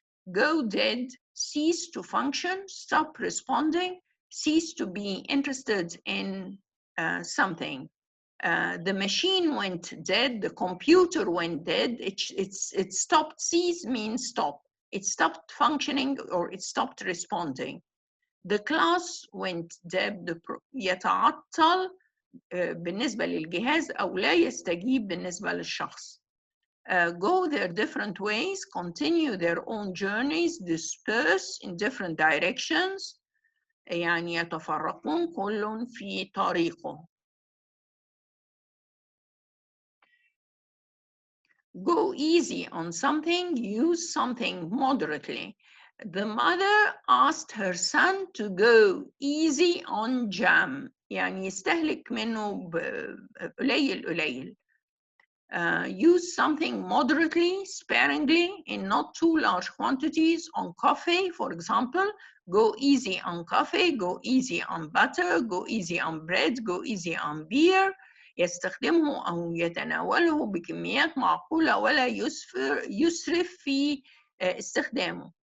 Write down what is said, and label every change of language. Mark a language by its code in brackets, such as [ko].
[en] Go dead, cease to function, stop responding, cease to be interested in something. The machine went dead, the computer went dead, it stopped. Cease means stop. It stopped functioning or it stopped responding. The class went dead, [ar] يتعطل بالنسبة للجهاز أو لا يستجيب بالنسبة للشخص. [en] Go their different ways, continue their own journeys, disperse in different directions, [ar] يعني يتفرقون كل في طريقه. [en] Go easy on something, use something moderately. The mother asked her son to go easy on jam, [ar] يعني يستهلك منه قليل. [en] Use something moderately, sparingly, in not too large quantities on coffee, for example. Go easy on coffee, go easy on butter, go easy on bread, go easy on beer. [ar] يستخدمه أو يتناوله بكميات معقولة ولا يسرف في استخدامه.